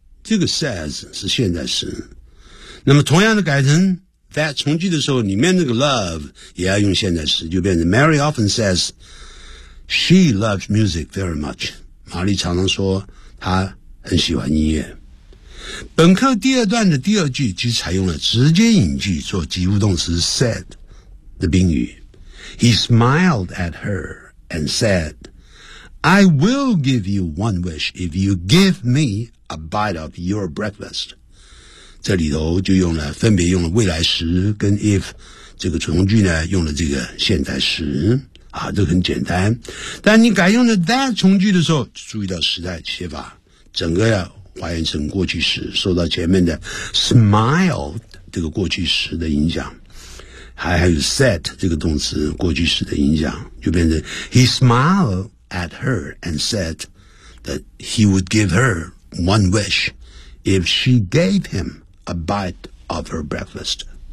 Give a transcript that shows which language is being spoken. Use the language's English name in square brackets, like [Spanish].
[Chinese] 这个 says 是现在时。那么同样的改成 that 从句的时候，里面那个 love 也要用现在时，就变成 [English] Mary often says, she loves music very much. [Chinese] 玛丽常常说她很喜欢音乐。本课第二段的第二句其实采用了直接引句做及物动词 said 的宾语。 [English] He smiled at her and said, I will give you one wish if you give me a bite of your breakfast. [Chinese] 这里头就用了分别用了未来时跟 if 这个从句呢用了这个现在时。啊，这很简单。但你改用了 that 从句的时候注意到时态写法。整个要还原成过去时，受到前面的 smile 这个过去时的影响，还有 said 这个动词过去时的影响，就变成 [English] he smiled at her and said that he would give her one wish if she gave him a bite of her breakfast。